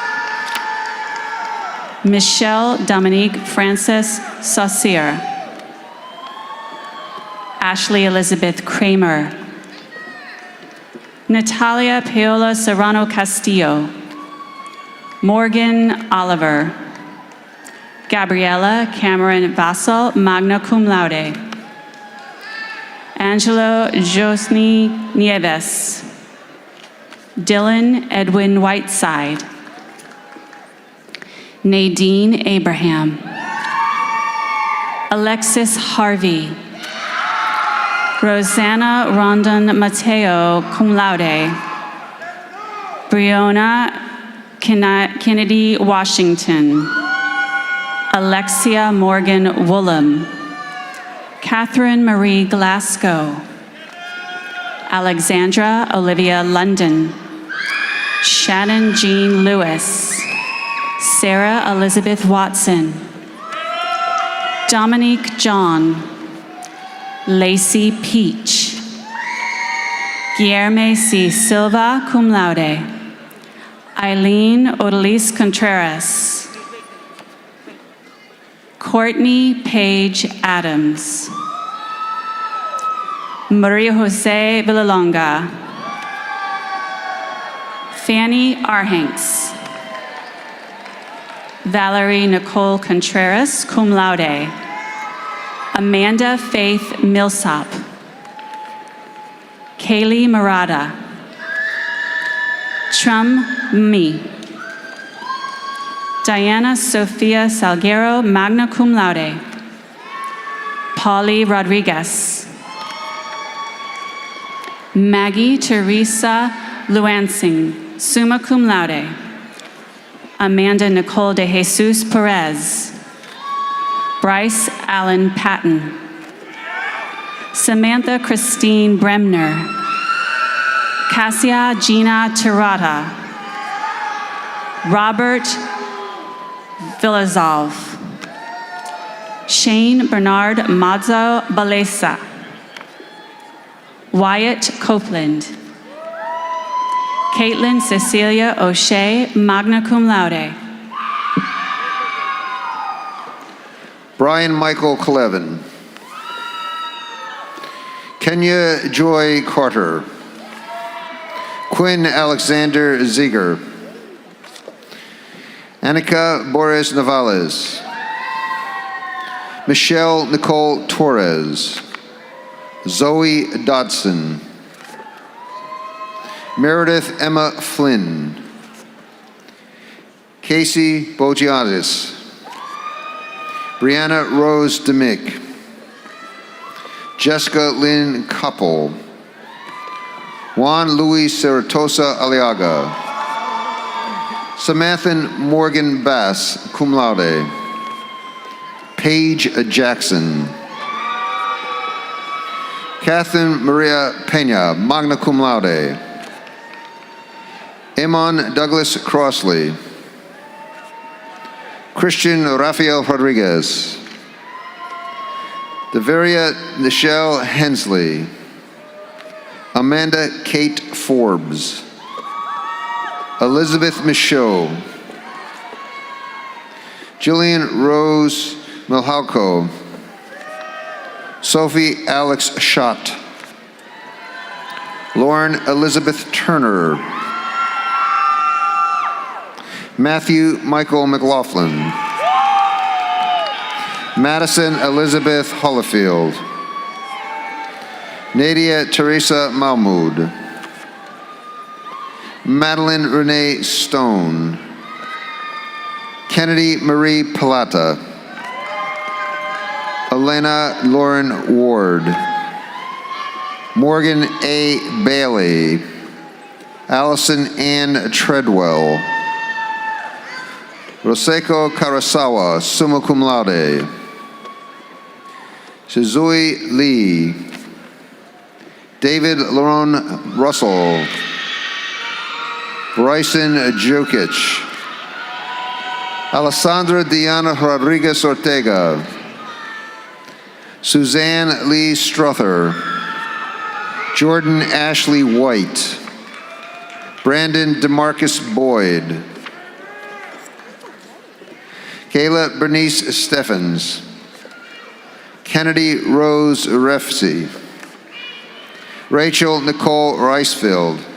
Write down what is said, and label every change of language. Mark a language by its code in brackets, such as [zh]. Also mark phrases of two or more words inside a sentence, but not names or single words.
[en] Michelle Dominique Frances Saucier. Ashley Elizabeth Kramer. Natalia Paola Serrano Castillo. Morgan Oliver. Gabriella Cameron Vassal, [la] magna cum laude. [en] Angelo Josny Nieves. Dylan Edwin Whiteside. Nadine Abraham. Alexis Harvey. Rosanna Rondon Mateo, [la] cum laude. [en] Breonna Kennedy Washington. Alexia Morgan Woolham. Catherine Marie Glasgow. Alexandra Olivia London. Shannon Jean Lewis. Sarah Elizabeth Watson. Dominique John. Lacey Peach. Guillerme C. [la] Silva, cum laude. [en] Eileen Odalise Contreras. Courtney Paige Adams. Maria Jose Villalonga. Fanny Arhanks. Valerie Nicole Contreras, [la] cum laude. [en] Amanda Faith Millsop. Haley Murata. Trum Mi. Diana Sofia Salguero, [la] magna cum laude. [en] Polly Rodriguez. Maggie Teresa Luansing, [la] summa cum laude. [en] Amanda Nicole de Jesus Perez. Bryce Allen Patton. Samantha Christine Bremner. Cassia Gina Tirata. Robert Villazov. Shane Bernard Mazzo Balesa. Wyatt Copeland. Caitlin Cecilia O'Shea, [la] magna cum laude. [en] Brian Michael Clevin. Kenya Joy Carter. Quinn Alexander Ziegler. Annika Boris Navales. Michelle Nicole Torres. Zoe Dodson. Meredith Emma Flynn. Casey Bogiatis. Brianna Rose Demick. Jessica Lynn Koppel. Juan Luis Ceratosa Aliaga. Samantha Morgan Bass, [la] cum laude. [en] Paige Jackson. Catherine Maria Pena, [la] magna cum laude. [en] Amon Douglas Crossley. Christian Rafael Rodriguez. Deveria Nichelle Hensley. Amanda Kate Forbes. Elizabeth Michaud. Jillian Rose Milhalko. Sophie Alex Schott. Lauren Elizabeth Turner. Matthew Michael McLaughlin. Madison Elizabeth Hollifield. Nadia Teresa Mahmoud. Madeline Renee Stone. Kennedy Marie Palata. Elena Lauren Ward. Morgan A. Bailey. Allison Ann Treadwell. Roseko Karasawa, [la] summa cum laude. [en] Shizui Lee. David Laron Russell. Bryson Jokic. Alessandra Diana Rodriguez Ortega. Suzanne Lee Struther. Jordan Ashley White. Brandon DeMarcus Boyd. Kayla Bernice Steffens. Kennedy Rose Refsey. Rachel Nicole Ricefield.